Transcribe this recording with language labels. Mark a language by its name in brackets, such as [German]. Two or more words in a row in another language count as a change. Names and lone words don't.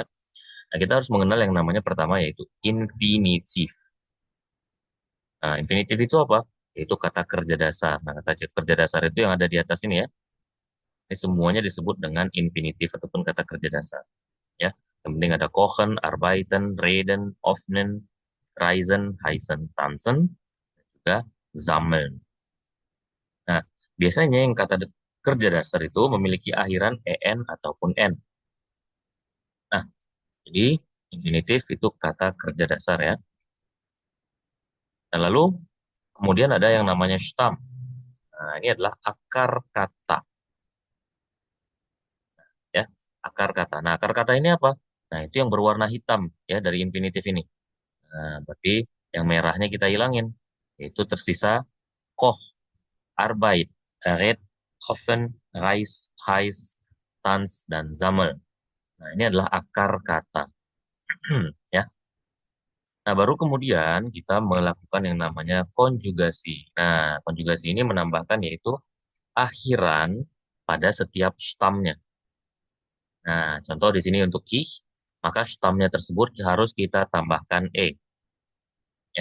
[Indonesian] Nah, kita harus mengenal yang namanya pertama yaitu infinitif. Nah, infinitif itu apa? Yaitu kata kerja dasar. Nah, kata kerja dasar itu yang ada di atas ini ya. Ini semuanya disebut dengan infinitif ataupun kata kerja dasar. Ya, yang penting ada [German] kochen, arbeiten, reden, öffnen, reisen, heißen, tanzen, [Indonesian] dan juga sammeln. Nah, biasanya yang kata kerja dasar itu memiliki akhiran en ataupun n. Nah, jadi infinitif itu kata kerja dasar ya. Dan lalu kemudian ada yang namanya Stamm. Nah, ini adalah akar kata. akar kata. Nah, akar kata ini apa? Nah, itu yang berwarna hitam ya dari infinitif ini. Nah, berarti yang merahnya kita hilangin. Yaitu tersisa [German] koch, Arbeit, red, oven, reis, heiß, tanz, [Indonesian] dan sammel. Nah, ini adalah akar kata. Ya. Nah, baru kemudian kita melakukan yang namanya konjugasi. Nah, konjugasi ini menambahkan yaitu akhiran pada setiap stamnya. Nah, contoh di sini untuk ich, maka stamnya tersebut harus kita tambahkan e, ya.